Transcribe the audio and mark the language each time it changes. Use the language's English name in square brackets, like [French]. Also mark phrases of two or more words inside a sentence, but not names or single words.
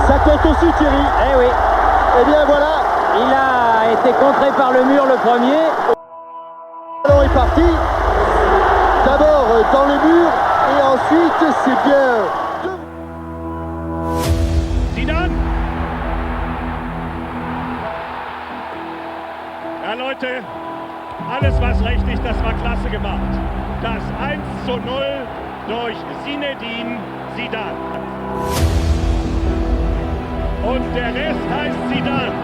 [French] Ça compte aussi Thierry. Eh oui, Eh bien voilà, il a été contré par le mur le premier. le ballon est parti. D'abord dans le mur et ensuite c'est bien. Zidane. [German] Ja Leute, alles was rechtlich, das war klasse gemacht. Das 1:0 durch Zinedine Zidane. Und der Rest heißt Zidane.